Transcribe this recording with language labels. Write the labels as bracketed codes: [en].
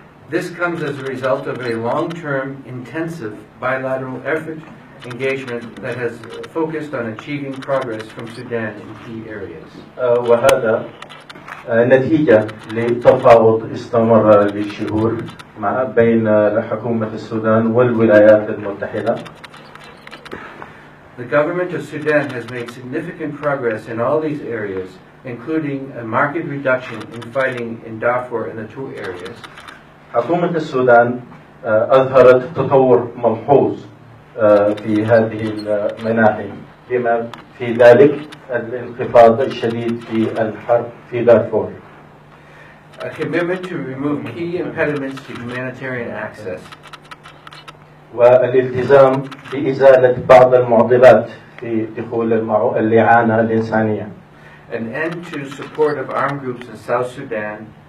[en] This comes as a result of a long-term, intensive bilateral effort engagement that has focused on achieving progress from Sudan in key areas. [ar] وهذا نتيجة لتفاوض استمر لشهور بين حكومة السودان والولايات المتحدة. [en] The government of Sudan has made significant progress in all these areas, including a marked reduction in fighting in Darfur and the two areas. [ar] حكومة السودان أظهرت تطور ملحوظ في هذه المناحي، بما في ذلك الانخفاض الشديد في الحرب في دارفور. [en] A commitment to remove key impediments to humanitarian access. [ar] والالتزام بإزالة بعض المعضلات في دخول الإعانة الإنسانية. [en] An end to support of armed groups in South Sudan.